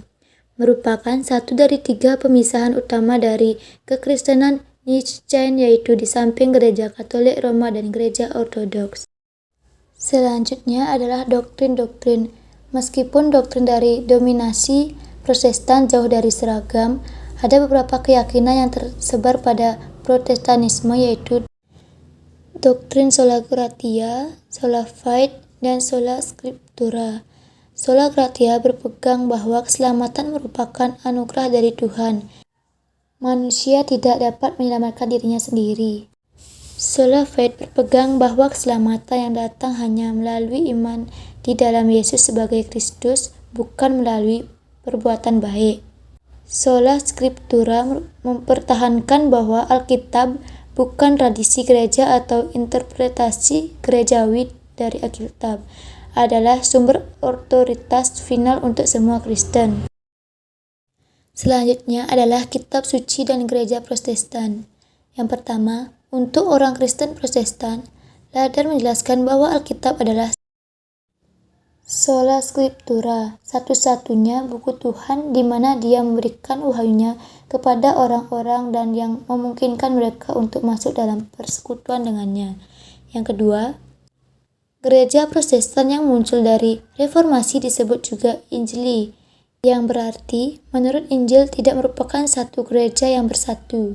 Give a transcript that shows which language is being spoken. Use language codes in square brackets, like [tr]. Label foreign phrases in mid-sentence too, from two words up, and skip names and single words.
[id] Merupakan satu dari 3 pemisahan utama dari kekristenan Nicene, yaitu di samping Gereja Katolik Roma dan Gereja Ortodoks. Selanjutnya adalah doktrin-doktrin. Meskipun doktrin dari dominasi Protestan jauh dari seragam, ada beberapa keyakinan yang tersebar pada Protestanisme, yaitu doktrin [la] sola gratia, sola fide, [id] dan [la] sola scriptura. Sola gratia [id] berpegang bahwa keselamatan merupakan anugerah dari Tuhan. Manusia tidak dapat menyelamatkan dirinya sendiri. [la] Sola fide [id] berpegang bahwa keselamatan yang datang hanya melalui iman di dalam Yesus sebagai Kristus, bukan melalui perbuatan baik. [la] Sola scriptura [id] mempertahankan bahwa Alkitab bukan tradisi gereja atau interpretasi gerejawi dari Alkitab, adalah sumber otoritas final untuk semua Kristen. Selanjutnya adalah kitab suci dan gereja Protestan. Yang pertama, untuk orang Kristen Protestan, Luther menjelaskan bahwa Alkitab adalah [la] sola scriptura, [id] satu-satunya buku Tuhan di mana Dia memberikan wahyunya kepada orang-orang dan yang memungkinkan mereka untuk masuk dalam persekutuan dengannya. Yang kedua, gereja Protestan yang muncul dari reformasi disebut juga Injili, yang berarti menurut Injil tidak merupakan satu gereja yang bersatu.